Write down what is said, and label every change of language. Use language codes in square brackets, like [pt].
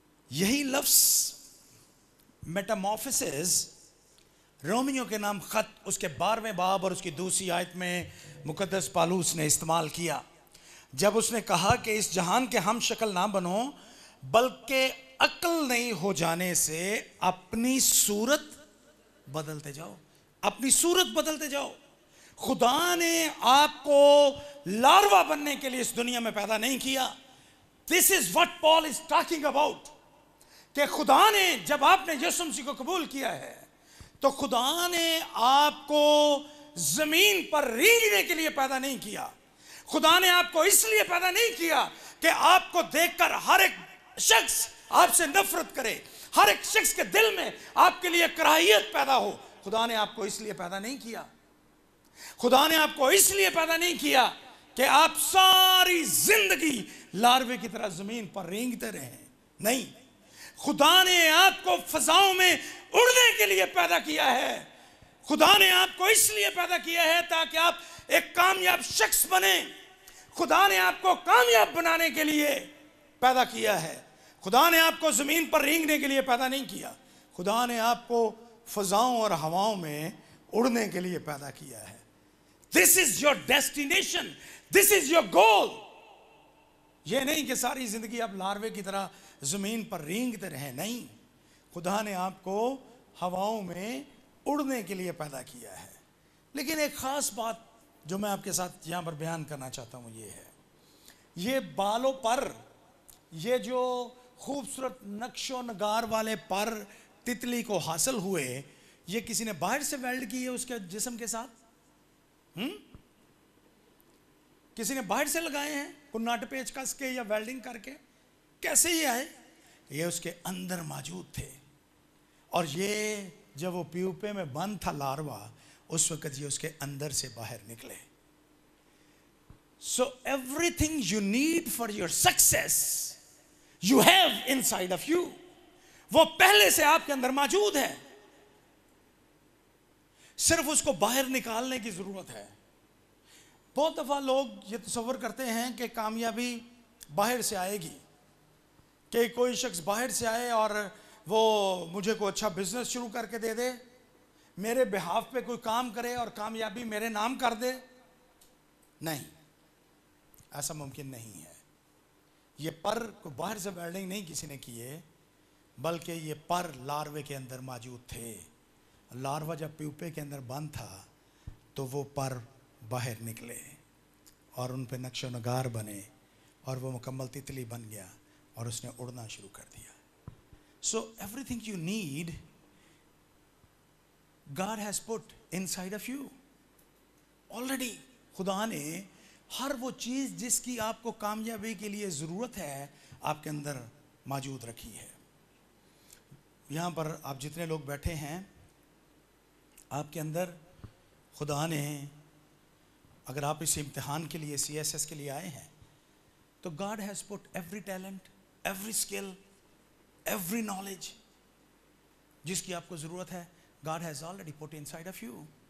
[ur] یہی لفظ میٹامورفسز رومیو کے نام خط اس کے 12ویں باب اور اس کی دوسری آیت میں مقدس پالوس نے استعمال کیا, جب اس نے کہا کہ اس جہان کے ہم شکل نہ بنو بلکہ عقل نہیں ہو جانے سے اپنی صورت بدلتے جاؤ, اپنی صورت بدلتے جاؤ. خدا نے آپ کو لاروا بننے کے لیے اس دنیا میں پیدا نہیں کیا. [en] This is what Paul is talking about. [ur] کہ خدا نے جب آپ نے یسوع مسیح کو قبول کیا ہے تو خدا نے آپ کو زمین پر رینگنے کے لیے پیدا نہیں کیا. خدا نے آپ کو اس لیے پیدا نہیں کیا کہ آپ کو دیکھ کر ہر ایک شخص آپ سے نفرت کرے, ہر ایک شخص کے دل میں آپ کے لیے کراہیت پیدا ہو. خدا نے آپ کو اس لیے پیدا نہیں کیا. خدا نے آپ کو اس لیے پیدا نہیں کیا کہ آپ ساری زندگی لاروے کی طرح زمین پر رینگتے رہیں. نہیں, خدا نے آپ کو فضاؤں میں اڑنے کے لیے پیدا کیا ہے. خدا نے آپ کو اس لیے پیدا کیا ہے تاکہ آپ ایک کامیاب شخص بنیں. خدا نے آپ کو کامیاب بنانے کے لیے پیدا کیا ہے. خدا نے آپ کو زمین پر رینگنے کے لیے پیدا نہیں کیا. خدا نے آپ کو فضاؤں اور ہواؤں میں اڑنے کے لیے پیدا کیا ہے. [en] This is your destination. This is your goal. [ur] یہ نہیں کہ ساری زندگی آپ لاروے کی طرح زمین پر رینگتے رہیں. نہیں, خدا نے آپ کو ہواؤں میں اڑنے کے لیے پیدا کیا ہے. لیکن ایک خاص بات جو میں آپ کے ساتھ یہاں پر بیان کرنا چاہتا ہوں یہ ہے, یہ بالوں پر یہ جو خوبصورت نقش و نگار والے پر تتلی کو حاصل ہوئے, یہ کسی نے باہر سے ویلڈ کی ہے اس کے جسم کے ساتھ؟ کسی نے باہر سے لگائے ہیں کوئی نٹ پیچ کس کے یا ویلڈنگ کر کے؟ کیسے یہ آئے؟ یہ اس کے اندر موجود تھے. اور یہ جب وہ پیوپے میں بند تھا لاروا, اس وقت یہ اس کے اندر سے باہر نکلے. [en] So everything you need for your success you have inside of you. [ur] وہ پہلے سے آپ کے اندر موجود ہے, صرف اس کو باہر نکالنے کی ضرورت ہے. بہت دفعہ لوگ یہ تصور کرتے ہیں کہ کامیابی باہر سے آئے گی, کہ کوئی شخص باہر سے آئے اور وہ مجھے کوئی اچھا بزنس شروع کر کے دے دے, میرے بہاف پہ کوئی کام کرے اور کامیابی میرے نام کر دے. نہیں, ایسا ممکن نہیں ہے. یہ پر کو باہر سے ویلڈنگ نہیں کسی نے کیے, بلکہ یہ پر لاروے کے اندر موجود تھے. لاروا جب پیوپے کے اندر بند تھا تو وہ پر باہر نکلے اور ان پہ نقش و نگار بنے اور وہ مکمل تتلی بن گیا اور اس نے اڑنا شروع کر دیا. [en] So everything you need God has put inside of you. [ur] Already خدا نے ہر وہ چیز جس کی آپ کو کامیابی کے لیے ضرورت ہے آپ کے اندر موجود رکھی ہے. یہاں پر آپ جتنے لوگ بیٹھے ہیں آپ کے اندر خدا نے، اگر آپ اس امتحان کے لیے CSS کے لیے آئے ہیں تو [en] God has put every talent, every skill, every knowledge [ur] جس کی آپ کو ضرورت ہے [en] God has already put inside of you.